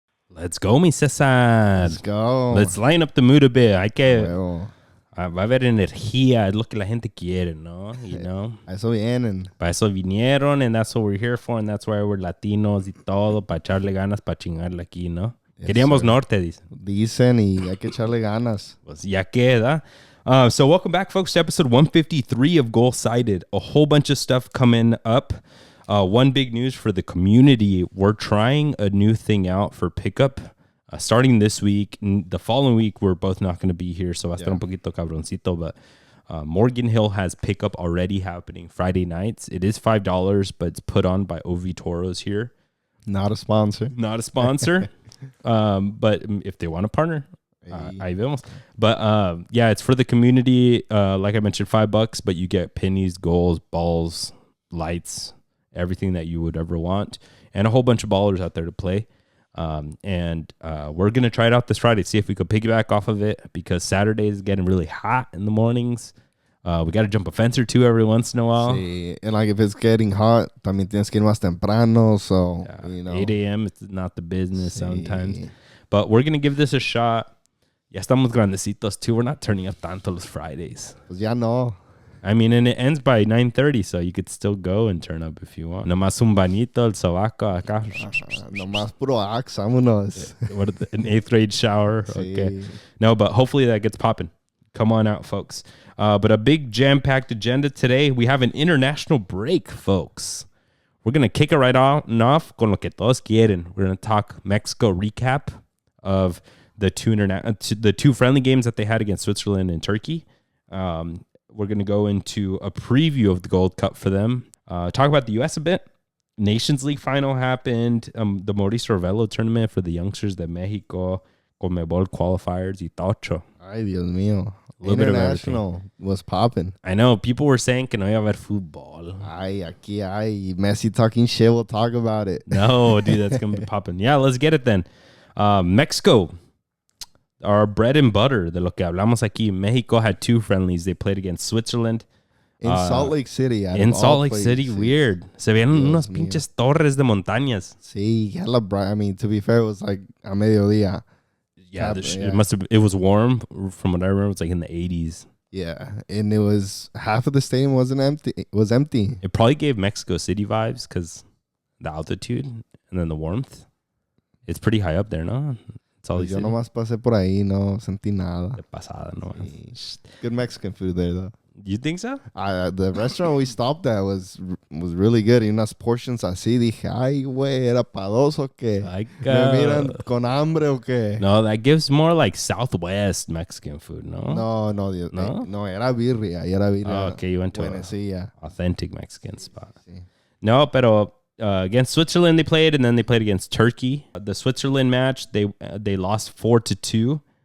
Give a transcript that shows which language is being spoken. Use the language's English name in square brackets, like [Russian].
[English] Let's go, mi Cesar. Let's go. Let's line up the mood a bit. [Spanish] Hay que... [English] Well, [Spanish] va a haber energía, es lo que la gente quiere, ¿no? [English] You know? [Spanish] A eso vienen. Para eso vinieron, [English] and that's what we're here for, and that's why we're Latinos [Spanish] y todo, para echarle ganas, para chingarle aquí, ¿no? [English] Yes, [Spanish] queríamos sir. Norte, dicen, y hay que echarle ganas. Pues ya queda. [English] So welcome back, folks, to episode 153 of Goal-Sided. A whole bunch of stuff coming up. One big news for the community. We're trying a new thing out for pickup. Starting this week, the following week, we're both not going to be here, so [Spanish] va a estar un poquito cabroncito, [English] but Morgan Hill has pickup already happening Friday nights. It is $5, but it's put on by OV Toros here. Not a sponsor. Not a sponsor. But if they want to partner, [Spanish] ahí vemos. [English] But yeah, it's for the community. Like I mentioned, $5, but you get pennies, goals, balls, lights, everything that you would ever want, and a whole bunch of ballers out there to play. And we're going to try it out this Friday, see if we could piggyback off of it, because Saturday is getting really hot in the mornings. We got to jump a fence or two every once in a while. [Spanish] Sí. [English] And like if it's getting hot, [Spanish] también tienes que ir más temprano. [English] So, you know. 8 a.m. It's not the business sometimes. But we're going to give this a shot. [Spanish] Ya estamos grandecitos [English] too. We're not turning up [Spanish] tanto los [English] Fridays. [Spanish] Pues ya no. [English] I mean, and it ends by 9:30, so you could still go and turn up if you want. [Spanish] Nomás un bañito, el sobaco acá. Nomás puro axe, vámonos. [English] What an 8th grade shower. [Spanish] Sí. [English] Okay. No, but hopefully that gets popping. Come on out, folks. But a big jam-packed agenda today. We have an international break, folks. We're going to kick it right on off [Spanish] con lo que todos quieren. [English] We're going to talk Mexico recap of the two friendly games that they had against Switzerland and Turkey. We're going to go into a preview of the Gold Cup for them. Talk about the U.S. a bit. Nations League final happened. The Maurice Revello tournament for the youngsters [Spanish] de Mexico. [English] CONMEBOL Qualifiers [Spanish] y tocho. Ay, Dios mío. [English] International was popping. I know. People were saying [Spanish] que no iba a haber fútbol. Ay, aquí hay [English] Messi talking shit. We'll talk about it. No, dude, that's going to be popping. Yeah, let's get it then. Mexico. Our bread and butter [Spanish] de lo que hablamos aquí. [English] Mexico had two friendlies. They played against Switzerland. In Salt Lake City. In Salt Lake City, weard. [Spanish] Se veían unas pinches torres de montañas. Sí, [English] hella bright. I mean, to be fair, it was like a [Spanish] mediodía. [English] Yeah, it was warm. From what I remember, it was like in the 80s. Yeah, and it was half of the stadium wasn't empty. It was empty. It probably gave Mexico City vibes because the altitude and then the warmth. It's pretty high up there, no? [Spanish] Yo nomás pasé por ahí, no sentí nada. De pasada, no. Sí. [English] Good Mexican food there, though. You think so? The restaurant we stopped at was really good. [Spanish] Y unas [English] portions [Spanish] así, dije, ay, güey, ¿era pa' dos o qué? [English] Like, [Spanish] ¿Me miran con hambre o qué? [English] No, that gives more like Southwest Mexican food, no? [Spanish] No, era birria. [English] Oh, okay, you went to an authentic Mexican spot. [Spanish] Sí. No, pero [English] against Switzerland they played, and then they played against Turkey. The Switzerland match, they lost 4-2.